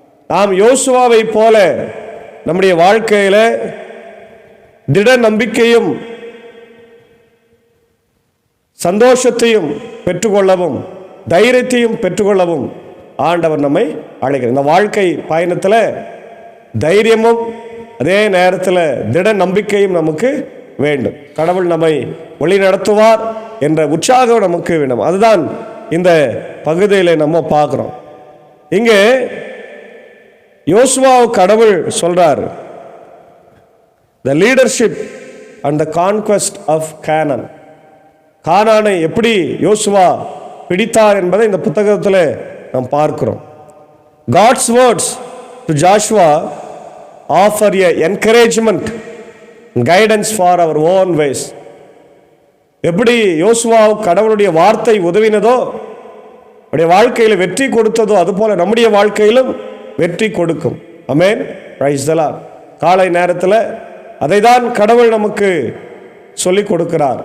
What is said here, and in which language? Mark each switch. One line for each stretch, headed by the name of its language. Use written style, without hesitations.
Tamil: நாம் யோசுவாவை போல நம்முடைய வாழ்க்கையில் திட நம்பிக்கையும் சந்தோஷத்தையும் பெற்றுக்கொள்ளவும் தைரியத்தையும் பெற்றுக்கொள்ளவும் ஆண்டவர் நம்மை அழைக்கிறார். இந்த வாழ்க்கை பயணத்தில் தைரியமும் அதே நேரத்தில் திட நம்பிக்கையும் நமக்கு வேண்டும். கடவுள் நம்மை வழி நடத்துவார் என்ற உற்சாகம் நமக்கு வேணும். அதுதான் இந்த பகுதியில் நம்ம பார்க்குறோம். இங்கே யோசுவா கடவுள் சொல்றார்,
English: the leadership and the conquest of Canaan.
Tamil: கானானை எப்படி யோசுவா பிடித்தார் என்பதை இந்த புத்தகத்தில் நாம் பார்க்கிறோம்.
English: God's words to Joshua offer a encouragement and guidance for our own ways.
Tamil: எப்படி யோசுவா கடவுளுடைய வார்த்தை உதவினதோ, அவருடைய வாழ்க்கையில் வெற்றி கொடுத்ததோ, அதுபோல நம்முடைய வாழ்க்கையிலும் வெற்றி கொடுக்கும். ஆமென். Praise the Lord. காலை நேரத்தில் அதை தான் கடவுள் நமக்கு சொல்லிக் கொடுக்கிறார்.